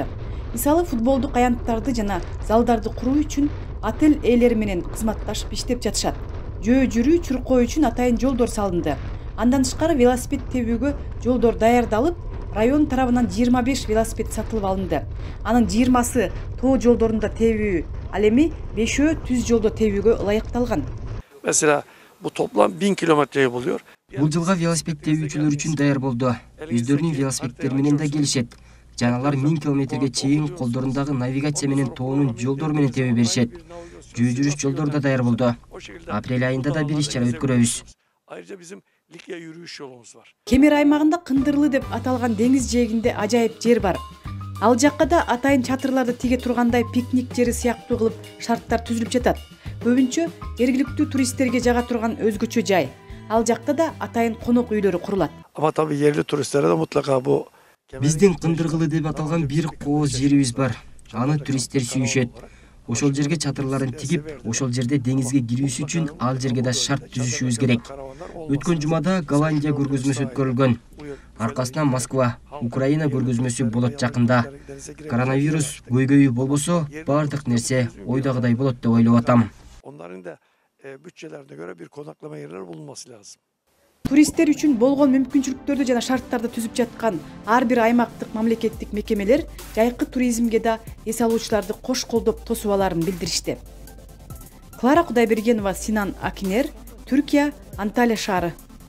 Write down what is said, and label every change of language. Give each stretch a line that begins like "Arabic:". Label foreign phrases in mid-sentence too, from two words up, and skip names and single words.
Kyrgyz: Мисалы футболдук аянттарды жана залдарды куруу үчүн отель ээлери менен кызматташып иштеп жатышат. Жөө жүрүү чуркоо үчүн атайын жолдор салынды. Андан тышкары велосипед тебүүгө жолдор даярдалып, район тарабынан 25 велосипед сатылып алынды. Анын 20сы тоо жолдорунда тебүү, ал эми 5-өө түз жолдо тебүүгө ылайыкталган.
Turkish: Mesela bu toplam 1000 kilometreyi buluyor.
Kyrgyz: Бул жылга велосипед тебүүчүлөр үчүн даяр болду. Өздөрүнүн велосипедтери менен да келишет. Жаналар 1000 километрге чейин колдорундагы навигация менен тоонун жолдору менен тебе беришет. Жөө жүрүш жолдору да даяр болду. Апрель айында да бир иш-чара өткөрөбүз.
Turkish: Ayrıca bizim Likya yürüyüş yolumuz var.
Kyrgyz: Кемер аймагында Кындырлы деп аталган деңиз жээгинде ажайып жер бар. Ал жакка да атайын чатырларды тиге тургандай пикник жери сыяктуу кылып шарттар түзүлүп жатат. Көбүнчө жергиликтүү туристтерге жага турган өзгөчө жай. Ал жакта да атайын конок үйлөрү курулат.
Turkish: Ama tabii yerli turistlere de mutlaka bu
Kyrgyz: Биздин Кындыргылы деп аталган бир кооз жерибиz бар. Аны туристтер сүйүшөт. Ошол жерге чатырларын тигип, ошол жерде деңизге кирүүсү үчүн ал жерге да шарт түзүшүбүз керек. Өткөн жумада Голландия көргөзмөсү өткөрүлгөн. Аркасынан Москва, Украина көргөзмөсү болот жакында. Коронавирус көйгөйү болбосо, бардык нерсе ойдагыдай болот деп ойлоп атам.
Turkish: onların da bütçelerine göre bir konaklama yerleri bulunması lazım.
Kyrgyz: Туристтер үчүн болгон мүмкүнчүлүктөрдү жана шарттарды түзүп жаткан ар бир аймактык мамлекеттик мекемелер жайкы туризмге да эс алуучуларды кош колдоп тосуп аларын билдиришти. Клара Кудайбергенова, Синан Акинер, Түркия, Анталия шаары.